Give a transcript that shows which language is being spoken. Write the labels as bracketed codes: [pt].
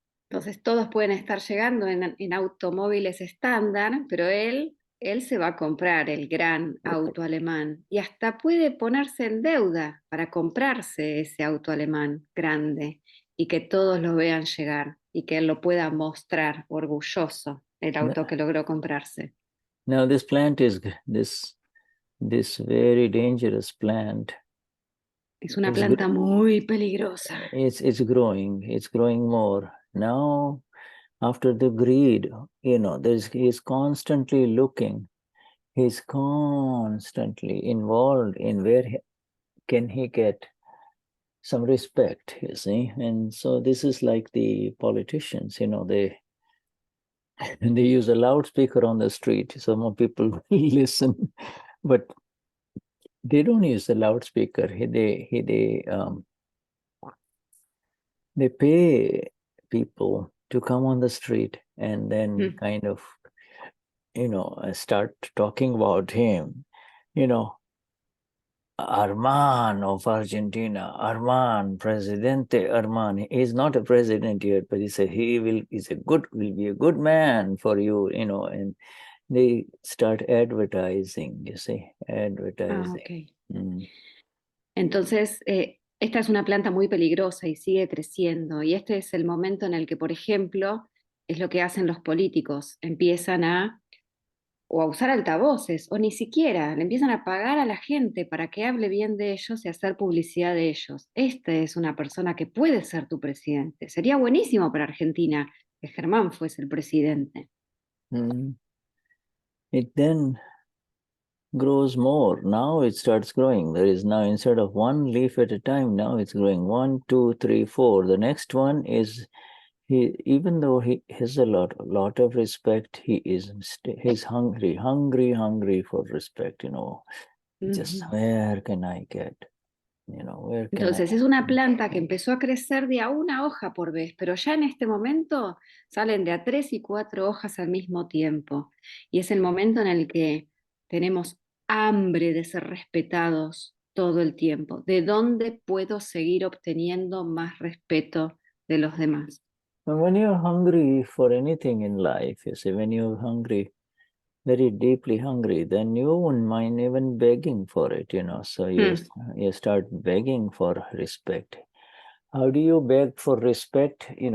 [es] Entonces todos pueden estar llegando en automóviles estándar, pero él se va a comprar el gran auto alemán y hasta puede ponerse en deuda para comprarse ese auto alemán grande y que todos lo vean llegar y que él lo pueda mostrar orgulloso, el auto que logró comprarse. [en] Now this plant is this very dangerous plant. [es] Es una planta muy peligrosa. [en] It's growing more. Now, after the greed, he's constantly looking. He's constantly involved in where can he get some respect, you see. And so this is like the politicians, they use a loudspeaker on the street. So more people listen, but they don't use the loudspeaker. They pay people to come on the street and then kind of, start talking about him, Arman of Argentina, Arman, Presidente Arman. He's not a president yet, but he will be a good man for you, and they start advertising, you see, advertising. Okay. [es] Entonces, esta es una planta muy peligrosa y sigue creciendo. Y este es el momento en el que, por ejemplo, es lo que hacen los políticos. Empiezan a usar altavoces, o ni siquiera, le empiezan a pagar a la gente para que hable bien de ellos y hacer publicidad de ellos. Este es una persona que puede ser tu presidente. Sería buenísimo para Argentina que Germán fuese el presidente. [en] It then grows more. Now it starts growing. There is now, instead of one leaf at a time, now it's growing 1, 2, 3, 4. The next one is, even though he has a lot of respect, he's hungry for respect, just where can I get, [es] Entonces es una planta que empezó a crecer de a una hoja por vez, pero ya en este momento salen de a 3 y 4 hojas al mismo tiempo. Y es el momento en el que tenemos hambre de ser respetados todo el tiempo. ¿De dónde puedo seguir obteniendo más respeto de los demás? [en] When you're hungry for anything in life, you see, when you're hungry, very deeply hungry, then you wouldn't mind even begging for it, so you start begging for respect. How do you beg for respect?